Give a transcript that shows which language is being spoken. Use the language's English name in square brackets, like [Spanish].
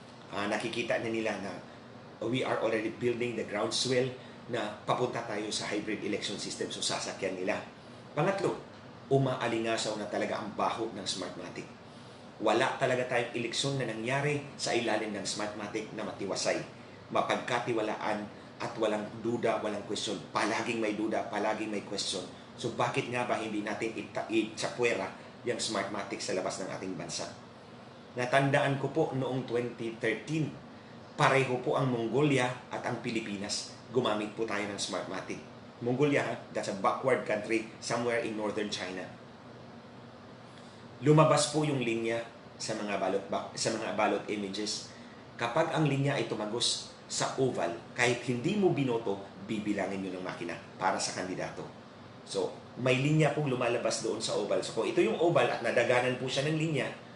[Filipino] Nakikita na nila na [English] we are already building the groundswell [Filipino] na papunta tayo sa hybrid election system, so sasakyan nila. Pangatlo, umaalingasaw na talaga ang baho ng Smartmatic. Wala talaga tayong eleksyon na nangyari sa ilalim ng Smartmatic na matiwasay, mapagkatiwalaan at walang duda, walang question. Palaging may duda, palaging may question. So bakit nga ba hindi natin itsapwera yung Smartmatic sa labas ng ating bansa? Natandaan ko po noong 2013, pareho po ang Mongolia at ang Pilipinas. Gumamit po tayo ng Smartmatic. [English] Mongolia, that's a backward country somewhere in northern China. [Filipino] Lumabas po yung linya sa mga ballot images. Kapag ang linya ay tumagos sa oval, kahit hindi mo binoto, bibilangin nyo ng makina para sa kandidato. So, may linya pong lumalabas doon sa oval. So, kung ito yung oval at nadaganan po siya ng linya,